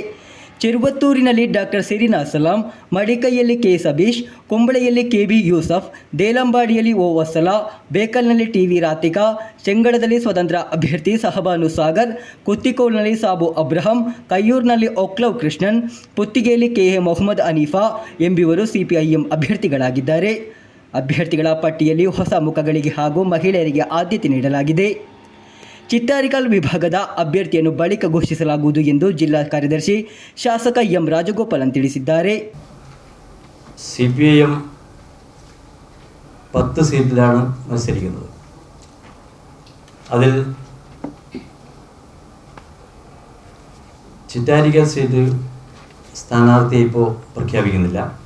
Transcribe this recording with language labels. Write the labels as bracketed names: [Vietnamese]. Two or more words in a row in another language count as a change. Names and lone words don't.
[Kannada] ಚೆರುವತ್ತೂರಿನಲ್ಲಿ ಡಾಕ್ಟರ್ ಸೆರಿನಾ ಸಲಾಂ, ಮಡಿಕೈಯಲ್ಲಿ K ಸಬೀಶ್, ಕುಂಬಳೆಯಲ್ಲಿ KB ಯೂಸಫ್, ದೇಲಂಬಾಡಿಯಲ್ಲಿ O ವತ್ಸಲ, ಬೇಕಲ್ನಲ್ಲಿ TV ರಾತಿಕಾ, ಚೆಂಗಳದಲ್ಲಿ ಸ್ವತಂತ್ರ ಅಭ್ಯರ್ಥಿ ಸಹಬಾನು ಸಾಗರ್, ಕುತ್ತಿಕೋಲ್ನಲ್ಲಿ ಸಾಬು ಅಬ್ರಹಂ, ಕಯ್ಯೂರ್ನಲ್ಲಿ ಒಕ್ಲವ್ ಕೃಷ್ಣನ್, ಪುತ್ತಿಗೆಯಲ್ಲಿ KA ಮೊಹಮ್ಮದ್ ಅನೀಫಾ ಎಂಬಿವರು CPIM ಅಭ್ಯರ್ಥಿಗಳಾಗಿದ್ದಾರೆ. ಅಭ್ಯರ್ಥಿಗಳ ಪಟ್ಟಿಯಲ್ಲಿ ಹೊಸ ಮುಖಗಳಿಗೆ ಹಾಗೂ ಮಹಿಳೆಯರಿಗೆ ಆದ್ಯತೆ ನೀಡಲಾಗಿದೆ. ಚಿತ್ತಾರಿಕಲ್ ವಿಭಾಗದ ಅಭ್ಯರ್ಥಿಯನ್ನು ಬಳಿಕ ಘೋಷಿಸಲಾಗುವುದು ಎಂದು ಜಿಲ್ಲಾ ಕಾರ್ಯದರ್ಶಿ ಶಾಸಕ M ರಾಜಗೋಪಾಲನ್ ತಿಳಿಸಿದ್ದಾರೆ. [Malayalam] CPIM 10 സീറ്റിലാണ് മത്സരിക്കുന്നത്. അതിൽ ചിറ്റാരിക്കൽ സീറ്റ് സ്ഥാനാർത്ഥിയെ ഇപ്പോൾ പ്രഖ്യാപിക്കുന്നില്ല.